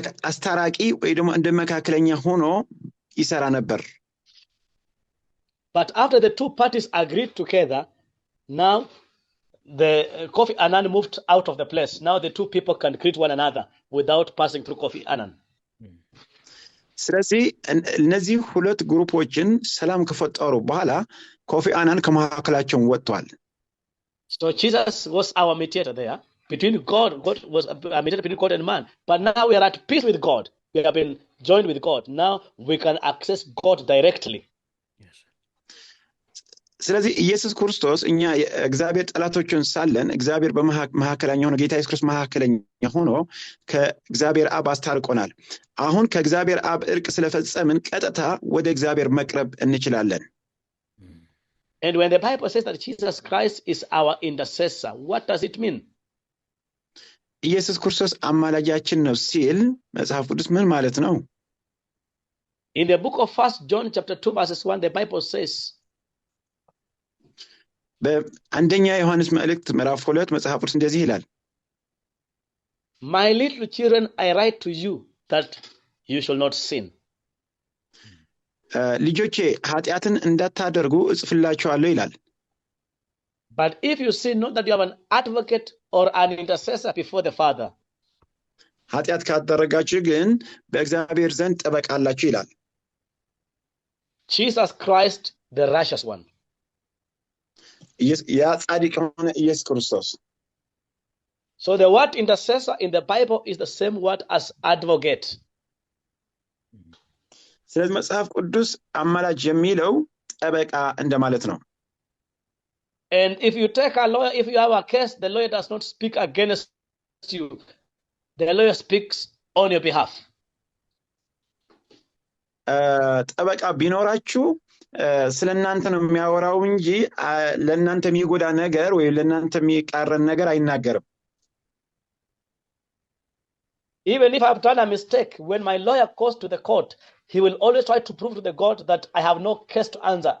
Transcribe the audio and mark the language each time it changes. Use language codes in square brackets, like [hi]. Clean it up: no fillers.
[am] አስታራቂ ወይ ደግሞ እንደ መካከለኛ ሆኖ ይሰራ ነበር። [en] But after the two parties agreed together, now the Kofi Annan moved out of the place. Now the two people can greet one another without passing through Kofi Annan. [am] ስለዚህ እነዚህ ሁለት ግሩፖችን ሰላም ከፈጠሩ በኋላ ኮፊ አናን ከመካከላቸው ወጥቷል። [en] So Jesus was our mediator there between God was a mediator between God and man. But now we are at peace with God. We have been joined with God. Now we can access God directly. [am] ስለዚህ ኢየሱስ ክርስቶስ እኛ እግዚአብሔር ጠላቶችን ሳለን እግዚአብሔር በመካከለኛ ሆኖ ጌታ ኢየሱስ ክርስቶስ መካከለኛ ሆኖ ከእግዚአብሔር አብ አስታርቆናል። አሁን ከእግዚአብሔር አብ እርቅ ስለፈጸምን ቀጥታ ወደ እግዚአብሔር መቅረብ እንችላለን። [en] And when the Bible says that Jesus Christ is our intercessor, what does it mean? [am] ኢየሱስ ክርስቶስ አማላጃችን ነው ሲል መጽሐፍ ቅዱስ ምን ማለት ነው? [en] In the book of 1 John chapter 2 verses 1, the Bible says, [am] በአንደኛ ዮሐንስ መልእክት ምዕራፍ 2 መጽሐፍ ቅዱስ እንደዚህ ይላል፣ [en] My little children, I write to you that you shall not sin. [am] ልጆቼ ኃጢአትን እንዳታደርጉ እጽፍላችኋለሁ ይላል። [en] But if you sin, know that you have an advocate or an intercessor before the Father. [am] ኃጢአት ካደረጋችሁ ግን በእግዚአብሔር ዘንድ ጠበቃ አላችሁ ይላል። [en] Jesus Christ, the righteous one. [am] ያ ጻድቅ የሆነ ኢየሱስ ክርስቶስ። [en] So the word intercessor in the Bible is the same word as advocate. [am] ስለዚህ መጽሐፍ ቅዱስ አማላጅ የሚለው ጠበቃ እንደማለት ነው። [en] And if you take a lawyer, if you have a case, the lawyer does not speak against you. The lawyer speaks on your behalf. [am] ጠበቃ ቢኖራችሁ ስለናንተ ነው የሚያወራው እንጂ ለናንተ የሚጎዳ ነገር ወይ ለናንተ የሚቃረን ነገር አይናገርም። [en] Even if I've done a mistake, when my lawyer goes to the court, he will always try to prove to the court that I have no case to answer.